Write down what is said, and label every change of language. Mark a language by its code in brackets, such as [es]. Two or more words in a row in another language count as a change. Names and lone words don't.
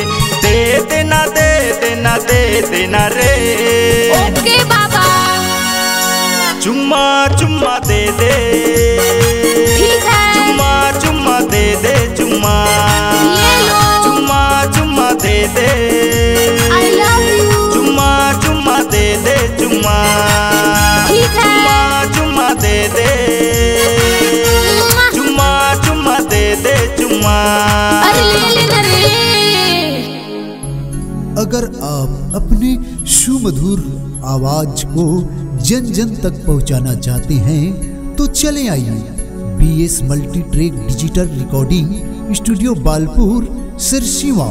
[hi] दे देना दे देना दे देना रे, ओके बाबा। चुम्मा चुम्मा दे दे, ठीक है चुम्मा चुम्मा दे दे, चुम्मा ले लो। चुम्मा चुम्मा दे दे, [en] I love you। [hi] चुम्मा चुम्मा दे दे, चुम्मा ठीक है चुम्मा चुम्मा दे दे, चुम्मा चुम्मा दे दे, चुम्मा। अरे ले लेना रे। अगर आप अपने सुमधुर आवाज को जन जन तक पहुंचाना चाहते हैं तो चले आइए BS मल्टी ट्रैक डिजिटल रिकॉर्डिंग स्टूडियो बालपुर सिरसिवा।